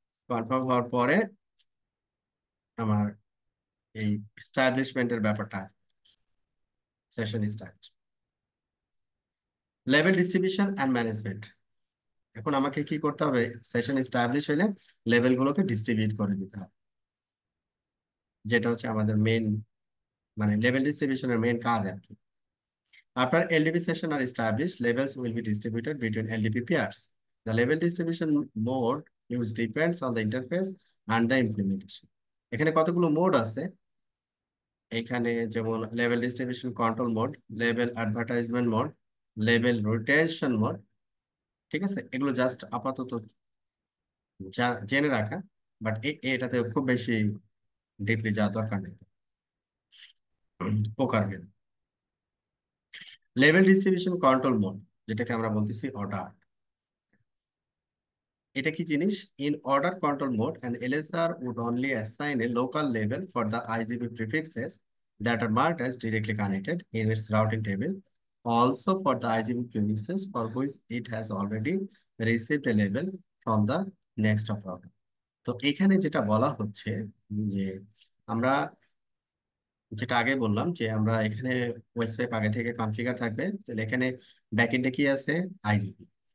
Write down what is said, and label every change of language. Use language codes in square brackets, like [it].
[bn] Confirm হওয়ার পরে আমার এই এস্টাবলিশমেন্টের ব্যাপারটা, session start. Level distribution and management. এখন আমাকে কি করতে হবে? সেশন এস্টাবলিশ হলে লেভেল গুলোকে ডিস্ট্রিবিউট করে দিতে হবে, যেটা হচ্ছে আমাদের মেইন, মানে লেভেল ডিস্ট্রিবিউশনের মেইন কাজ আর কি। [en] After LDP session are established, labels will be distributed between LDP pairs. The label distribution mode use depends on the interface and the implementation. [bn] এখানে কতগুলো মোড আছে? এখানে যেমন level distribution control mode, level advertisement mode, level rotation mode. ঠিক আছে, এগুলো just আপাতত জেনে রাখা, বাট এটাতে খুব বেশি ডিপলি যাওয়া দরকার নেই প্রকার। লেভেল ডিস্ট্রিবিউশন কন্ট্রোল মোড, যেটাকে আমরা বলতেছি অর্ডার, এটা কি জিনিস? [en] In order control mode, an LSR would only assign a local label for the IGP prefixes that are marked as directly connected in its routing table. Also for the IGP prefixes for which it has already received a label from the next of router. [bn] তো এখানে যেটা বলা হচ্ছে যে আমরা যেটা আগে বললাম যে আমরা এখানে ওয়েবসাইট আগে থেকে কনফিগার থাকবে, তাহলে এখানে ব্যাকএন্ডে কি আছে? আইজিপি।